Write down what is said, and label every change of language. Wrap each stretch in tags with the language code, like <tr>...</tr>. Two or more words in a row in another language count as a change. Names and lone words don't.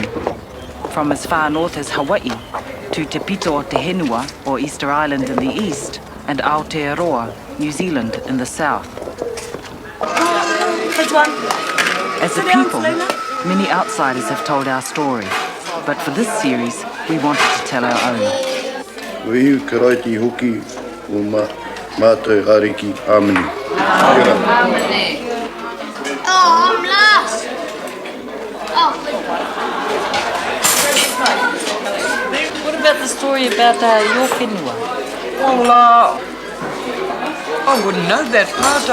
<en>From as far north as Hawaii to Te Pito o Te Henua, or Easter Island in the east, and Aotearoa, New Zealand in the south. As a people, many outsiders have told our story, but for this series, we wanted to tell our own.</en> <mi>Wihi karaiti hoki o mātou hariki Amini.</mi> <en>Amini. Oh, I'm last. Oh. What about the story about your whenua? Well, I wouldn't know that part.</en>